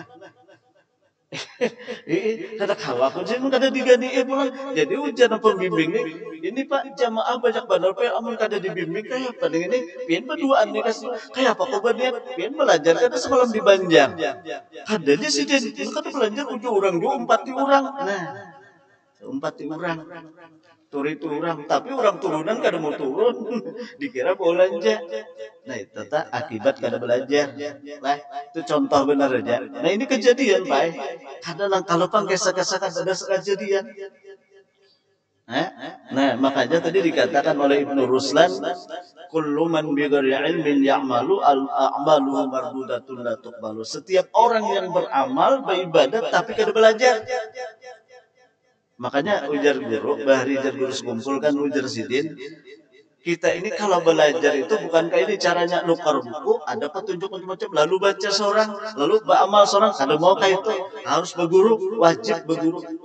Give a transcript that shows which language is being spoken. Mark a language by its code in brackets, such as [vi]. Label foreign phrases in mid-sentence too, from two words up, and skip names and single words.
[bjn] kada kawa aku aja mun kada digani pulang jadi ujar pembimbing ini Pak jamaah banyak benar Pak amun kada dibimbing kayak apa dengan ini pian berduaan nih kasih kayak apa kau berniat pian belajar kada semalam di Banjar kada aja sih jadi kada belajar ujung orang dua empat orang nah empat orang turi orang tapi orang turunan kada mau turun dikira belanja. Nah itu tak akibat kada belajar lah itu contoh benar aja. Nah ini kejadian Pak kadang kalau pangkesa-kesa kada ada kejadian. Nah makanya tadi dikatakan oleh Ibnu Ruslan [ar] كُلُّ مَنْ بِغَيْرِ عِلْمٍ يَعْمَلُ الأَعْمَالُ مَرْدُودَةٌ لَا تُقْبَلُ. [bjn] Setiap orang yang beramal beribadat tapi kada belajar. Makanya ujar guru, bahari jar guru sekumpul kan ujar sidin. Kita ini kalau belajar itu bukan kayak ini caranya nukar buku, ada petunjuk macam-macam, lalu baca seorang, lalu beramal seorang, kada mau kayak itu, harus berguru, wajib berguru.